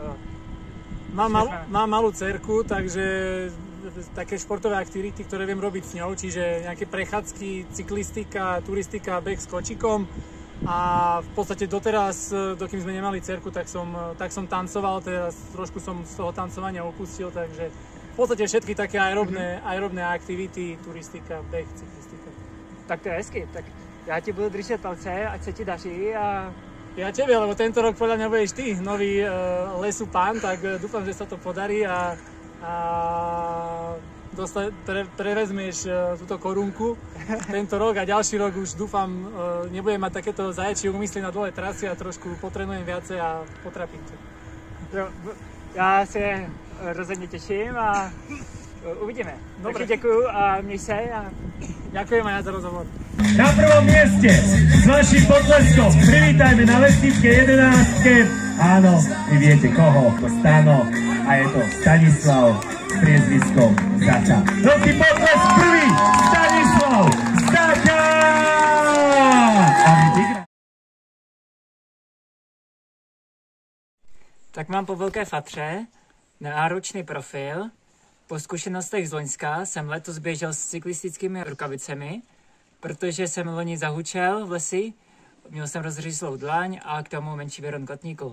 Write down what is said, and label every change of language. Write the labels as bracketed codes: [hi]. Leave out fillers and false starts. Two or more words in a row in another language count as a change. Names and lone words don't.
[sk] Mám malú dcerku, takže také športové aktivity, ktoré viem robiť s ňou, čiže nejaké prechádzky, cyklistika, turistika, beh s kočikom. A v podstate doteraz, dokým sme nemali dcerku, tak som tancoval, teraz trošku som z toho tancovania opustil, takže v podstate všetky také aerobné aktivity, turistika, beh, cyklistika. [cs] Tak to je hezky, tak já ti budu držet palce, ať se ti daří a... [sk] Ja tebe, lebo tento rok podľa mňa budeš ty nový lesupán, tak dúfam, že sa to podarí a prevezmieš túto korunku tento rok a ďalší rok už dúfam nebudem mať takéto zaječie úmysly na dole trasy a trošku potrenujem viacej a potrapím ťa. [cs] Já se rozhodně těším a uvidíme. [sk] Dobre. [cs] Takže děkuju a měj se a... [sk] Ďakujem aj ja za rozhovor. Na prvom mieste s vaším potleskom privítajme na Lesníckej 11. Áno, vy viete koho, to Stano a je to Stanislav s priezviskom Zaka. Veľký potlesk prvý, Stanislav Zaka! [cs] Tak mám po Velké Fatře náročný profil. Po zkušenostech z loňska jsem letos běžel s cyklistickými rukavicemi, protože jsem loni zahučel v lesi, měl jsem rozřízlou dlaň a k tomu menší věron kotníku.